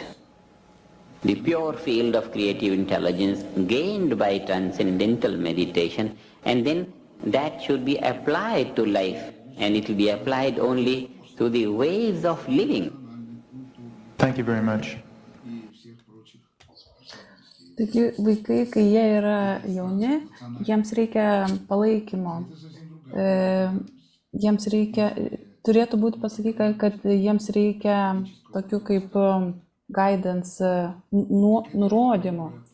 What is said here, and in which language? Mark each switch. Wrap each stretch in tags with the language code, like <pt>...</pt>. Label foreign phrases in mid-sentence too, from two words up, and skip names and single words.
<en>The pure field of creative intelligence gained by transcendental meditation, and then that should be applied to life, and it will be applied only to the ways of living. Thank you very much.</en> <lt>Taigi vaikai, kai jie yra jauni, jiems reikia palaikymo. Jiems reikia, turėtų būti pasakyta, kad jiems reikia tokių kaip guidance, nurodymų.</lt>